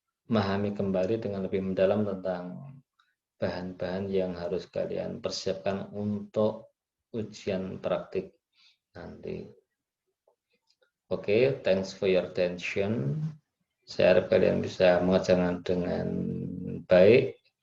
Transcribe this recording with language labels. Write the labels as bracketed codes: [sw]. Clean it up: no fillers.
[id] memahami kembali dengan lebih mendalam tentang bahan-bahan yang harus kalian persiapkan untuk ujian praktik nanti. [en] Oke, thanks for your attention. [id] Saya harap kalian bisa mengerjakan dengan baik.